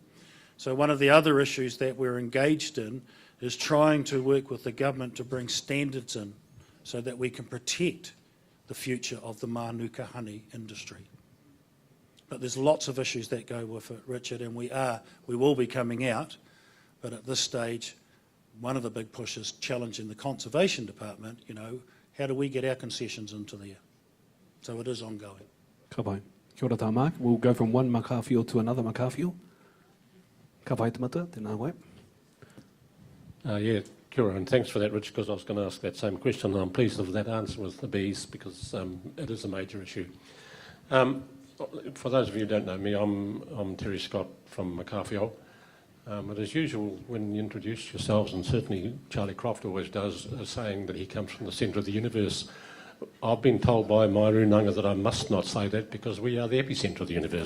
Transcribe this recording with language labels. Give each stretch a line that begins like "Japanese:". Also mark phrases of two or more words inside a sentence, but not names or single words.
English: So one of the other issues that we're engaged in is trying to work with the government to bring standards in so that we can protect the future of the Manuka honey industry. But there's lots of issues that go with it, Richard, and we will be coming out, but at this stage, one of the big pushes challenging the Conservation Department, how do we get our concessions into there? So it is ongoing.
Māori: Ka pai. Kia ora tā, Mark.
English: We'll go from one makawhio to another makawhio.
Māori: Ka pai te mata, tēnā koe. Yeah, kia ora,
English: and thanks for that, Rich, because I was going to ask that same question, and I'm pleased with that answer with the bees, because it is a major issue. For those of you who don't know me, I'm Terry Scott from Makawhio. But as usual, when you introduce yourselves, and certainly Charlie Croft always does, saying that he comes from the centre of the universe, I've been told by my Runanga that I must not say that because we are the epicentre of the universe.